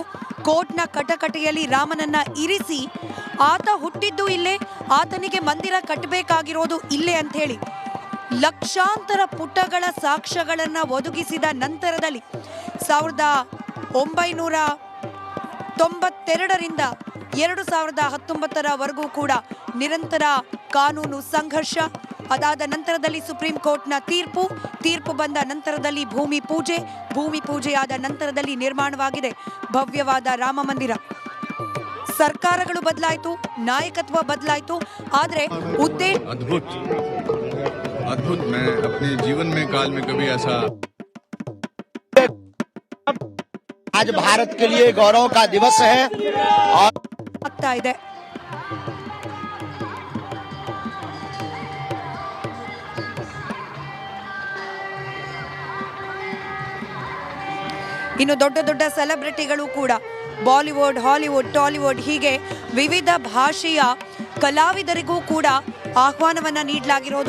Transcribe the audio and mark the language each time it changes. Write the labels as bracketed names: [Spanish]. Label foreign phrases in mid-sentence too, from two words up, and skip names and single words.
[Kannada] ಕೋರ್ಟ್ನ ಕಟಕಟೆಯಲ್ಲಿ ರಾಮನನ್ನ ಇರಿಸಿ ಆತ ಹುಟ್ಟಿದ್ದು ಇಲ್ಲೇ, ಆತನಿಗೆ ಮಂದಿರ ಕಟ್ಟಬೇಕಾಗಿರೋದು ಇಲ್ಲೇ ಅಂತ ಹೇಳಿ ಲಕ್ಷಾಂತರ ಪುಟಗಳ ಸಾಕ್ಷ್ಯಗಳನ್ನ ಒದಗಿಸಿದ ನಂತರದಲ್ಲಿ 1992ರಿಂದ 2019ರವರೆಗೂ ಕೂಡ ನಿರಂತರ ಕಾನೂನು ಸಂಘರ್ಷ. ಅದಾದ ನಂತರದಲ್ಲಿ ಸುಪ್ರೀಂ ಕೋರ್ಟ್ನ ತೀರ್ಪು ಬಂದ ನಂತರದಲ್ಲಿ ಭೂಮಿ ಪೂಜೆಯಾದ ನಂತರದಲ್ಲಿ ನಿರ್ಮಾಣವಾಗಿದೆ ಭವ್ಯವಾದ ರಾಮ ಮಂದಿರ. ಸರ್ಕಾರಗಳು ಬದಲಾಯಿತು, ನಾಯಕತ್ವ ಬದಲಾಯಿತು, ಆದ್ರೆ ಉದ್ದೇಶ [Hindi] अद्भुत मैं अपने जीवन में काल में कभी ऐसा आज भारत के लिए गौरव का दिवस है और [Kannada] ಆಗ್ತಾ ಇದೆ. ಇನ್ನು ದೊಡ್ಡ ಸೆಲೆಬ್ರಿಟಿಗಳು ಕೂಡ ಬಾಲಿವುಡ್, ಹಾಲಿವುಡ್, ಟಾಲಿವುಡ್ ಹೀಗೆ ವಿವಿಧ ಭಾಷೆಯ ಕಲಾವಿದರಿಗೂ ಕೂಡ ಆಹ್ವಾನವನ್ನ ನೀಡಲಾಗಿರೋದು.